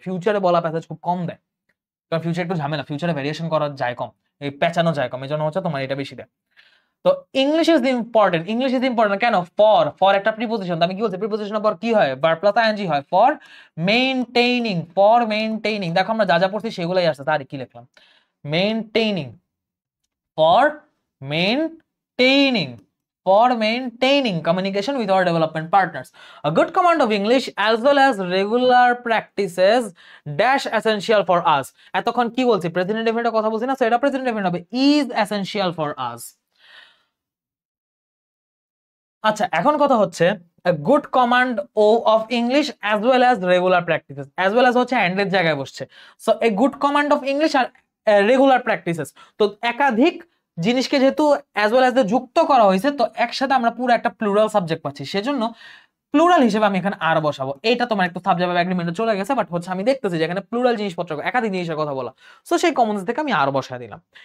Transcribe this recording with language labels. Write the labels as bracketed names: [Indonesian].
[Bangla] ফিউচারে বলা প্যাসেজ খুব কম দেয়, কারণ ফিউচার একটু ঝামেলা, ফিউচারে ভেরিয়েশন করা যায় কম, এই পেঁচানো যায় কম, এই জন্য হচ্ছে তোমার এটা বেশি দেয়। তো [English] English is important, English is important [Bangla] কেন? ফর একটা প্রিপোজিশন, আমি কি বলছি প্রিপোজিশনের পর কি হয়? ভার্ব প্লাস আইএনজি হয়, ফর মেইনটেইনিং, ফর মেইনটেইনিং। দেখো আমরা যা যা পড়ছি সেগুলাই আসছে, তার কি লিখলাম? [English] Maintaining, for maintaining, for maintaining communication with our development partners. A good command of English as well as regular practices dash essential for us. [Bangla] এতক্ষণ কি বলছি? প্রেজেন্ট ইনডেফিনিটের কথা বলছি না, সো এটা প্রেজেন্ট ইনডেফিনিট হবে [English] is essential for us. [Bangla] আচ্ছা, এখন কথা হচ্ছে [English] a good command of English as well as regular practices, [Bangla] as well as হচ্ছে and এর জায়গায় বসছে। So [English] a good command of English [Bangla] আর regular practices, তো একাধিক জিনিসকে যেহেতু as well as যুক্ত করা হয়েছে, তো একসাথে আমরা পুরো একটা প্লুরাল সাবজেক্ট পাচ্ছি, সেজন্য প্লুরাল হিসেবে আমি এখানে আর বসাবো। এটা তোমার একটু সাবজেক্ট এগ্রিমেন্টে চলে গেছে, বাট হচ্ছে আমি দেখতেছি যে এখানে প্লুরাল জিনিসপত্র, একাধিক জিনিসের কথা বলা, সো সেই কমন থেকে আমি আর বসায় দিলাম।